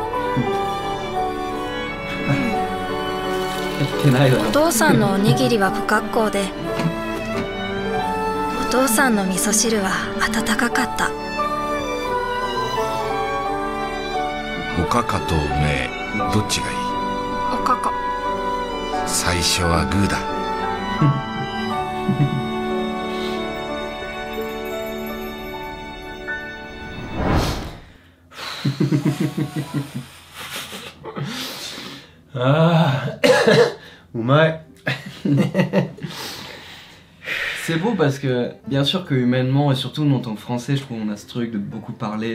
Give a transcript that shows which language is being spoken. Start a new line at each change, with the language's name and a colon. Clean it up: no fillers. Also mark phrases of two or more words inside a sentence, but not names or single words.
Japanese: お父さんのおにぎりは不格好で、お父さんの味噌汁は温かかった。おかかと梅どっちがいい？おかか。最初はグーだ。
French: Ah, Oumai. C'est beau parce que, bien sûr que humainement, et surtout nous en tant que Français, je trouve qu'on a ce truc de beaucoup parler.